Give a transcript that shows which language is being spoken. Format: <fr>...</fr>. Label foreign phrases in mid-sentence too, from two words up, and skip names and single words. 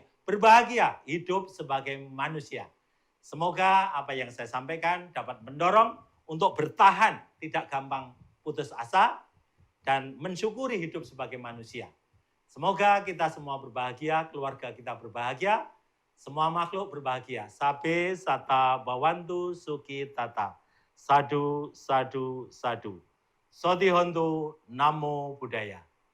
<id>Berbahagia hidup sebagai manusia. Semoga apa yang saya sampaikan dapat mendorong untuk bertahan, tidak gampang putus asa, dan mensyukuri hidup sebagai manusia. Semoga kita semua berbahagia, keluarga kita berbahagia, semua makhluk berbahagia.</id> <pi>Sabe sata bawantu suki tata. Sadu, sadu, sadu. Soti hontu, namo buddhaya.</pi>